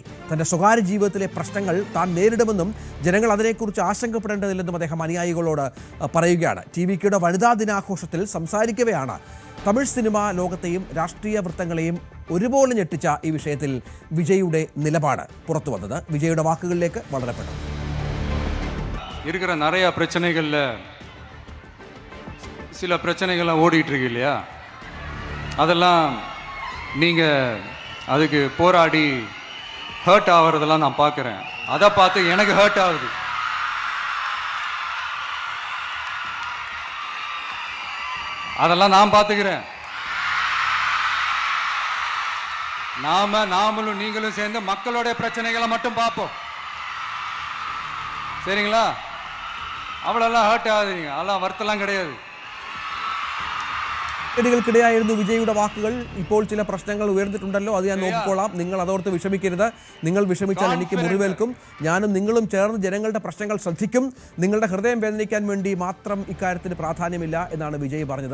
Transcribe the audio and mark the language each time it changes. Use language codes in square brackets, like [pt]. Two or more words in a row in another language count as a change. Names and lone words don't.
[ml] തൻ്റെ സ്വകാര്യ ജീവിതത്തിലെ പ്രശ്നങ്ങൾ താൻ നേരിടുമെന്നും ജനങ്ങൾ അതിനെക്കുറിച്ച് ആശങ്കപ്പെടേണ്ടതില്ലെന്നും അദ്ദേഹം അനുയായികളോട് പറയുകയാണ്. TVKയുടെ വനിതാ ദിനാഘോഷത്തിൽ സംസാരിക്കവെയാണ് തമിഴ് സിനിമാ ലോകത്തെയും രാഷ്ട്രീയ വൃത്തങ്ങളെയും ഒരുപോലെ ഞെട്ടിച്ച ഈ വിഷയത്തിൽ വിജയുടെ നിലപാട് പുറത്തു വന്നത്. വിജയുടെ വാക്കുകളിലേക്ക് വളരെ പെട്ടെന്ന്. [ta] இருக்கிற நிறைய பிரச்சனைகளில் சில பிரச்சனைகள்லாம் ஓடிட்டு இருக்கு இல்லையா, அதெல்லாம் நீங்கள் அதுக்கு போராடி ஹர்ட் ஆகிறதெல்லாம் நான் பார்க்குறேன். அதை பார்த்து எனக்கு ஹர்ட் ஆகுது. அதெல்லாம் நான் பார்த்துக்கிறேன். நாமளும் நீங்களும் சேர்ந்து மக்களோட பிரச்சனைகளை மட்டும் பார்ப்போம், சரிங்களா? அவளெல்லாம் ஹர்ட் ஆகாதீங்க, அதெல்லாம் வருத்தலாம் கிடையாது. [ml] ിടയായിരുന്നു വിജയുടെ വാക്കുകൾ. ഇപ്പോൾ ചില പ്രശ്നങ്ങൾ ഉയർന്നിട്ടുണ്ടല്ലോ, അത് ഞാൻ നോക്കിക്കോളാം, നിങ്ങൾ അതോർത്ത് വിഷമിക്കരുത്. നിങ്ങൾ വിഷമിച്ചാൽ എനിക്ക് മുറിവേൽക്കും. ഞാനും നിങ്ങളും ചേർന്ന് ജനങ്ങളുടെ പ്രശ്നങ്ങൾ ശ്രദ്ധിക്കും. നിങ്ങളുടെ ഹൃദയം വേദനിക്കാൻ വേണ്ടി മാത്രം ഇക്കാര്യത്തിന് പ്രാധാന്യമില്ല എന്നാണ് വിജയ് പറഞ്ഞത്.